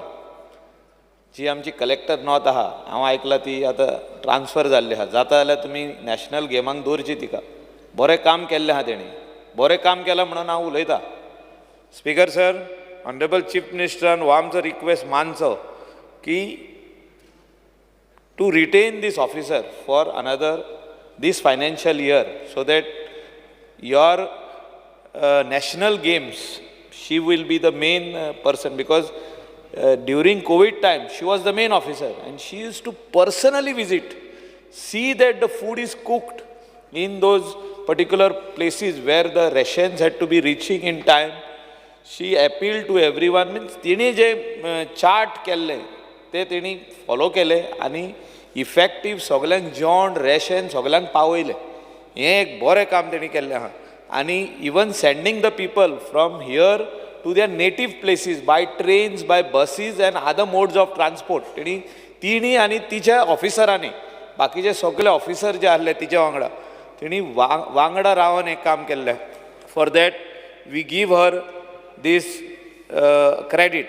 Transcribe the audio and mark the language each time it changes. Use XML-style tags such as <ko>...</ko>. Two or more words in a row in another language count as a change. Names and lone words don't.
<kok>जी आमची कलेक्टर नॉर्थ आहा, हांव आयकलां ती आतां ट्रान्सफर जाल्ली आहा. जाता जाल्यार तुमी नॅशनल गेमांक दवरची तिका. बरें काम केल्लें आहा तेणी, बरें काम केलां म्हणून हांव उलयतां.</kok> <en>Speaker sir, honourable Chief Ministeran</en> <kok>हो आमचो रिक्वेस्ट मानचो की</kok> <en>to retain this officer for another this financial year so that your national games, she will be the main person, because during COVID time she was the main officer and she used to personally visit, see that the food is cooked in those particular places where the rations had to be reaching in time. She appealed to everyone.</en> <kok>Means तिणी जे चार्ट केल्ले ते तिणी फॉलो केले आनी इफेक्टीव सगळ्यांक जेवण रेशन सगळ्यांक पावयलें. हें एक बरें काम तेणी केल्लें आहा. आनी</kok> <en>even sending the people from here to their native places by trains, by buses and other modes of transport</en> <kok>तिणी आनी तिच्या ऑफिसरांनी, बाकीचे सगळे ऑफिसर जे आसले तिच्या वांगडा, तिणी वांगडा रावन हें काम केल्लें.</kok> <en>for that we give her this credit.</en>